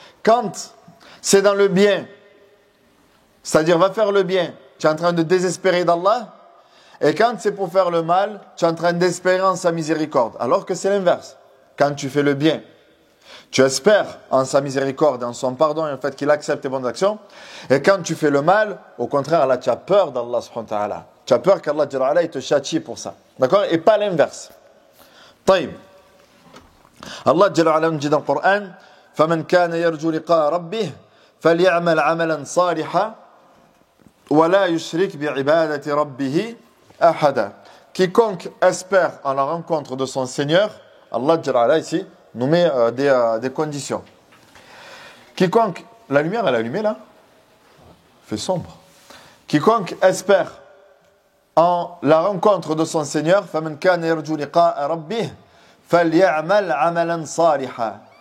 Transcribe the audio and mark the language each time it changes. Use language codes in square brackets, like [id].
[fr] Quand c'est dans le bien, c'est-à-dire va faire le bien, tu es en train de désespérer d'Allah, et quand c'est pour faire le mal, tu es en train d'espérer en sa miséricorde. Alors que c'est l'inverse. Quand tu fais le bien, tu espères en sa miséricorde, en son pardon et en fait qu'il accepte tes bonnes actions. Et quand tu fais le mal, au contraire, là, tu as peur d'Allah subhanahu wa ta'ala. Tu as peur qu'Allah il te châtie pour ça. D'accord? Et pas l'inverse. [ar] طيب. [fr] Allah Jalla wa'ala nous dit dans le Coran, [ar] فَمَنْ كَانَ يَرْجُو لِقَاءَ رَبِّهِ فَلْيَعْمَلْ عَمَلًا صَالِحًا وَلَا يُشْرِكْ بِعِبَادَةِ رَبِّهِ أَحَدًا. [fr] Quiconque espère en la rencontre de son Seigneur, Allah Jalla wa'ala ici nous met des conditions. Quiconque, la lumière elle est allumée là? Il fait sombre. Quiconque espère en la rencontre de son Seigneur, [ar] فَمَنْ كَانَ يَرْجُو لِقَاءَ رَبِّهِ فَلْيَعْمَلْ عَمَلًا صَالِحًا.